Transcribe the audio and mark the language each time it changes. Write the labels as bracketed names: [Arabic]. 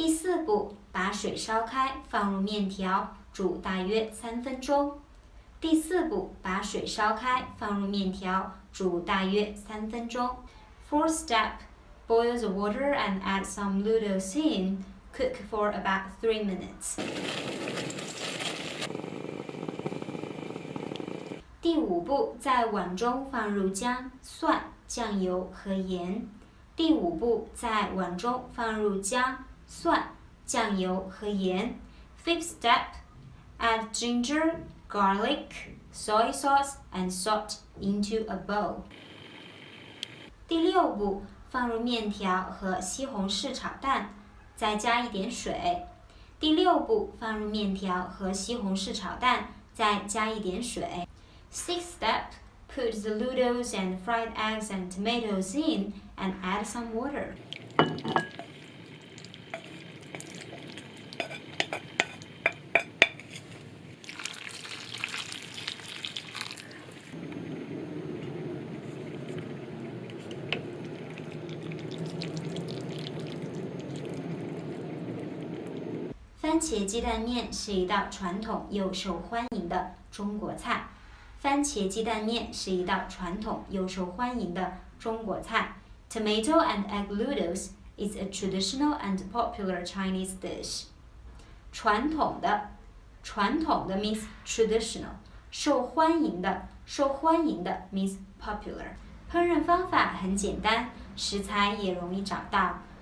[Chinese] 4步，把水烧开，放入面条，煮大约3分钟。第4步，把水烧开，放入面条，煮大约3分钟。 [English] Fourth step, boil the water and add some noodles in. Cook for about 3 minutes. [Chinese] 第5步，在碗中放入姜、蒜、酱油和盐。第5步，在碗中放入姜、蒜、酱油和盐。 [English] Fifth step, add ginger, garlic, soy sauce, and salt into a bowl. [Chinese] 第6步，放入面条和西红柿炒蛋，再加一点水。第6步，放入面条和西红柿炒蛋，再加一点水。 [English] Sixth step, put the noodles and fried eggs and tomatoes in and add some water. [Chinese] 番茄鸡蛋面是一道传统又受欢迎的中国菜。番茄鸡蛋面是一道传统又受欢迎的中国菜。 [English] Tomato and egg noodles is a traditional and popular Chinese dish. 传统的 means traditional. 受欢迎的 means popular. [Chinese] 烹饪方法很简单，食材也容易找到。